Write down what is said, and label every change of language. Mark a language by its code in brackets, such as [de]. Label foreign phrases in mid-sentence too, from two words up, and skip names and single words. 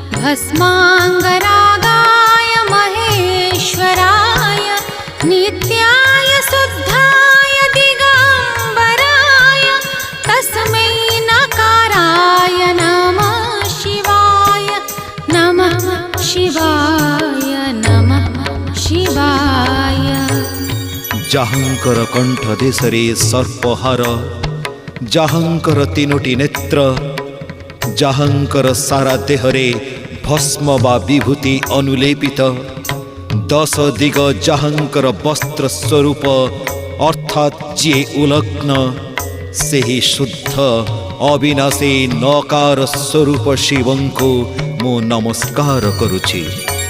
[sa] भस्माङ्गरागाय महेश्वराय नित्याय शुद्धाय दिगम्बराय तस्मै नकाराय नमः शिवाय नमः शिवाय नमः शिवाय। [or] ଯାହାଙ୍କର କଣ୍ଠ ଦେଶରେ ସର୍ପହାର, ଯାହାଙ୍କର ତିନୋଟି ନେତ୍ର, ଯାହାଙ୍କର ସାରା ଦେହରେ ଭସ୍ମ ବା ବିଭୂତି ଅନୁଲେପିତ, 10 ଦିଗ ଯାହାଙ୍କର ବସ୍ତ୍ର ସ୍ୱରୂପ ଅର୍ଥାତ ଯେ ଉଲଗ୍ନ ସେହି ଶୁଦ୍ଧ ଅବିନାଶୀ ନକାର ସ୍ୱରୂପ ଶିବଙ୍କୁ ମୁ ନମସ୍କାର କରୁଛି।